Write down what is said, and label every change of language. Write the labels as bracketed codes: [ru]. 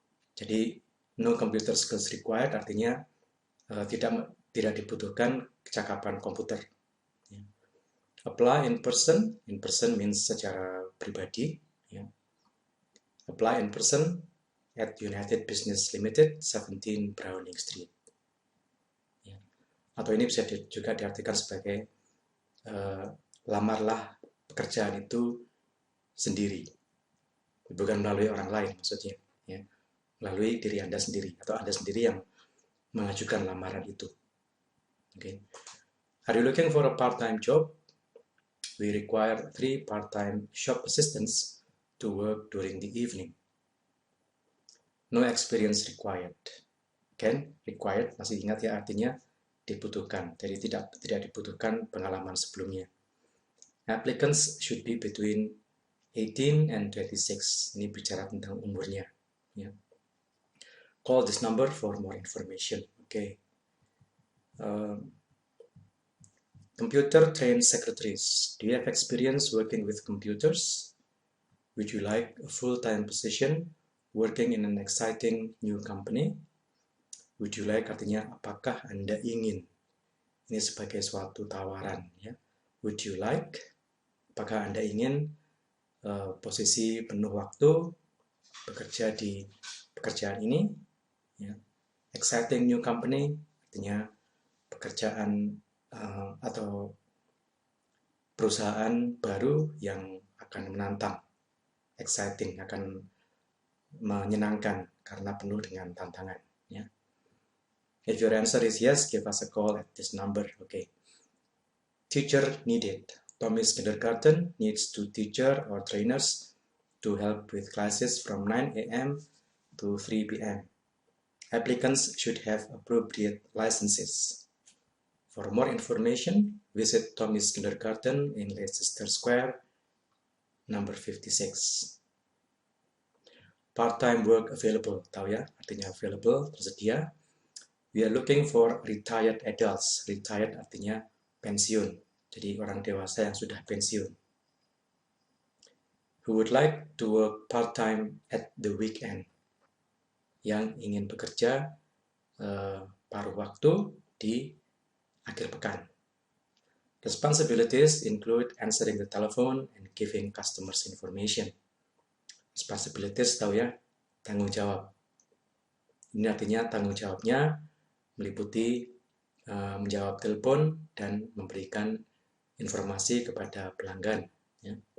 [id] Jadi [en] no computer skills required [id] artinya tidak dibutuhkan kecakapan komputer. [en] Apply in person means [id] secara pribadi. [en] Apply in person at United Business Limited, 17 Browning Street. [id] Atau ini bisa juga diartikan sebagai lamarlah pekerjaan itu sendiri, bukan melalui orang lain maksudnya, melalui diri Anda sendiri atau Anda sendiri yang mengajukan lamaran itu. [en] Okay. Are you looking for a part-time job? We require 3 part-time shop assistants to work during the evening. No experience required. [id] Again, required masih ingat ya, artinya dibutuhkan. Jadi tidak dibutuhkan pengalaman sebelumnya. [en] Applicants should be between 18 and 26. [id] Ini bicara tentang umurnya. [en] Call this number for more information. Okay. Computer trained secretaries. Do you have experience working with computers? Would you like a full-time position working in an exciting new company? Would you like [id] artinya apakah Anda ingin? Ini sebagai suatu tawaran. Ya. [en] Would you like? [id] Apakah Anda ingin posisi penuh waktu bekerja di pekerjaan ini? Ya. [en] Exciting new company [id] artinya pekerjaan atau perusahaan baru yang akan menantang. Exciting, akan menyenangkan karena penuh dengan tantangan. Ya. [en] If your answer is yes, give us a call at this number. Okay. Teacher needed. Tommy's kindergarten needs 2 teachers or trainers to help with classes from 9 a.m. to 3 p.m. Applicants should have appropriate licenses. For more information, visit Tommy's Kindergarten in Leicester Square, number 56. Part-time work available, [id] tahu ya, artinya available, tersedia. [en] We are looking for retired adults. [id] Retired artinya pensiun, jadi orang dewasa yang sudah pensiun. [en] Who would like to work part-time at the weekend? [id] Yang ingin bekerja paruh waktu di akhir pekan. [en] Responsibilities include answering the telephone and giving customers information. [id] Responsibilities tahu ya, tanggung jawab. Ini artinya tanggung jawabnya meliputi menjawab telepon dan memberikan informasi kepada pelanggan. Ya.